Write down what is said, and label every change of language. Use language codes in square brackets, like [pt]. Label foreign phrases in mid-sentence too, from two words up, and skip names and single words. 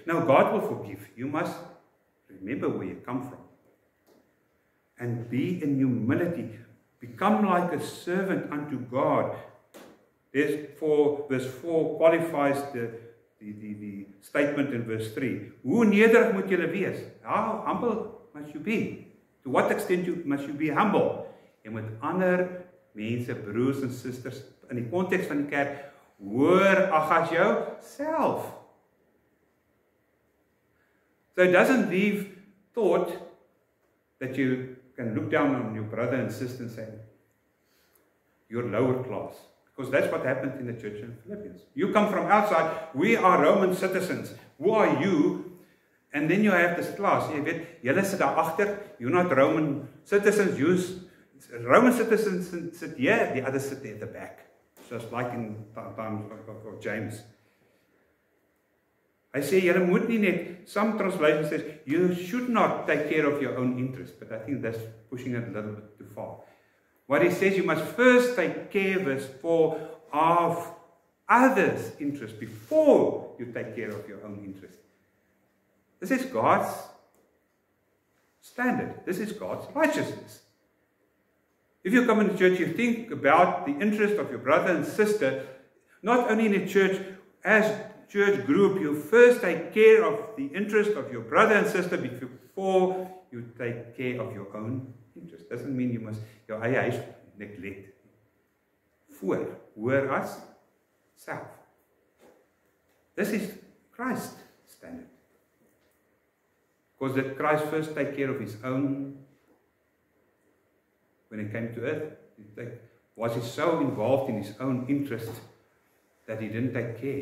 [en] No, God will forgive. You must remember where you come from. And be in humility. Become like a servant unto God. Therefore, verse 4 qualifies the statement in verse 3. [af] Hoe nederig moet julle wees? [en] How humble must you be? To what extent must you be humble? [af] Jy moet ander mense, broers en susters, in die konteks van die kerk, hoor ag as jou self. [en] So it doesn't leave thought that you can look down on your brother and sister and say, you're lower class. Because that's what happened in the church in Philippians. You come from outside, we are Roman citizens. Who are you? And then you have this class. [af] Jy weet, julle sit daar agter, [en] you're not Roman citizens, Roman citizens sit here, the others sit at the back. Just like in times of James. [af] Hy sê, julle moet nie net, [en] some translation says, you should not take care of your own interest, but I think that's pushing it a little bit too far. What he says, you must first take care of others' interest before you take care of your own interest. This is God's standard. This is God's righteousness. If you come into church, you think about the interest of your brother and sister, not only in a church, as church group, you first take care of the interest of your brother and sister before you take care of your own interest. Doesn't mean you must [af] jou eie huis [en] neglect. [af] Hoor as self. [en] This is Christ's standard. Because that Christ first take care of his own when he came to earth. Was he so involved in his own interest that he didn't take care?